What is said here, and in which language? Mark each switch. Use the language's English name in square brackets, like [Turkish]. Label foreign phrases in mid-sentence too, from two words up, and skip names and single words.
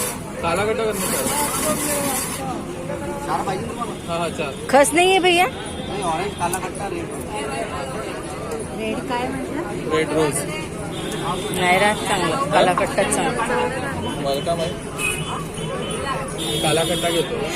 [Marathi] कालाकट्टा करणे. हाँ हाँ चार. [Hindi] खस नहीं है भैया. [Marathi] रेड काय म्हटलं? [English] red rose [Marathi] नाही राहत चांगलं, कालाकट्टाच चांगलं. मला का माहित कालाकट्टा घेतो.